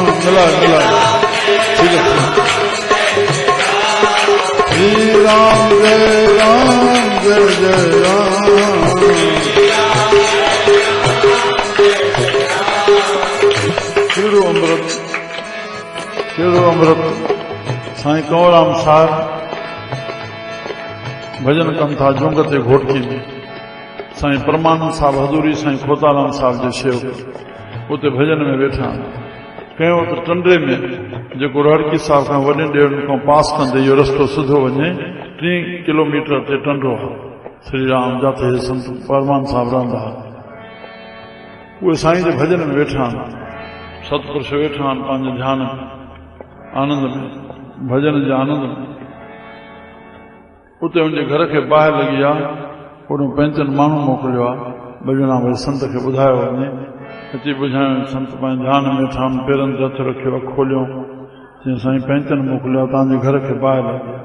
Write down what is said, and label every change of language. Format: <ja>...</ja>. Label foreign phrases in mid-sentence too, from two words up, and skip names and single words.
<hi>मिला ठीक है। श्री राम जय राम जय जय राम।</hi> <sd>कहिड़ो अमृत। साईं कंवरराम साहिब भजन कनि था जुंग ते घोटकी में। साईं परमानंद साहिब हज़ूरी साईं खोताराम साहिब जे शेव उते भजन में वेठा कयो त टंडे में जेको रड़की साहिब खां वॾे ॾेरनि खां पास कंदे इहो रस्तो सिधो वञे 3 किलोमीटर ते टंडो श्री राम जाते संत परमान साहिब रहंदा। उहे साईं जे भजन में वेठा सतपुरुष वेठा आहिनि पंहिंजे ध्यान आनंद में भजन जे आनंद में। उते उनजे घर खे बाहि लॻी आहे। उन 5 माण्हू मोकिलियो आहे भॼना भई संत खे ॿुधायो वञे। अची ॿुधायो संत पंहिंजे ध्यान में वेठा पेरनि ते हथ रखियो खोलियो चई साईं 5 मोकिलियो आहे तव्हांजे घर खे बाहि लॻी आहे।</sd>